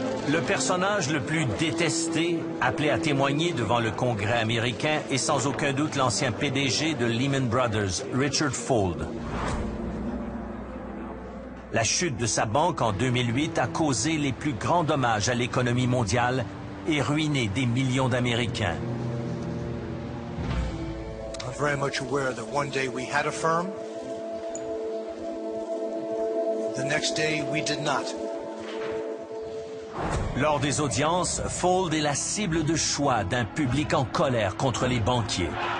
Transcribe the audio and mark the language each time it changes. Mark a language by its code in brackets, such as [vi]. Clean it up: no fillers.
[fr] Le personnage le plus détesté, appelé à témoigner devant le Congrès américain, est sans aucun doute l'ancien PDG de Lehman Brothers, Richard Fuld. La chute de sa banque en 2008 a causé les plus grands dommages à l'économie mondiale et ruiné des millions d'Américains. [en] I'm very much aware that one day we had a firm, the next day we did not. [fr] Lors des audiences, Fuld est la cible de choix d'un public en colère contre les banquiers.